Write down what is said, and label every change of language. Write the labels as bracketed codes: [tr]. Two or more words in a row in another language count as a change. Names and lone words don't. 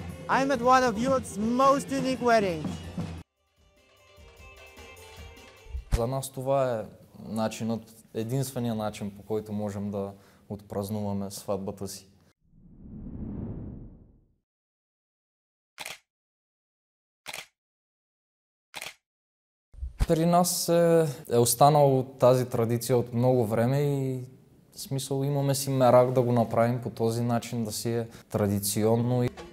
[en] I'm at one of Europe's most unique weddings. [bg] За нас това е единствения начин, по който можем да отпразнуваме сватбата си. При нас е останала тази традиция от много време и в смисъл имаме си мерак да го направим по този начин, да си е традиционно.